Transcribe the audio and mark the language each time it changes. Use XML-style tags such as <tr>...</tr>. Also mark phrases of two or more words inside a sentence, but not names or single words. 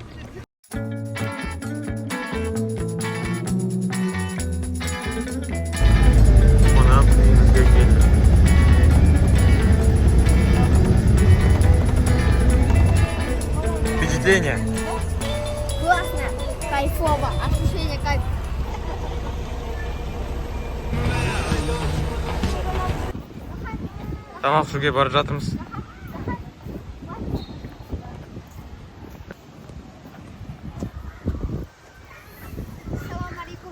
<kk>Қонақ үйімізге келді.</kk> <ru>Впечатление. Классно, кайфово, ощущение кайф.</ru> <kk>Тамақ ішуге барып жатырмыз. Салам-алейкум.</kk>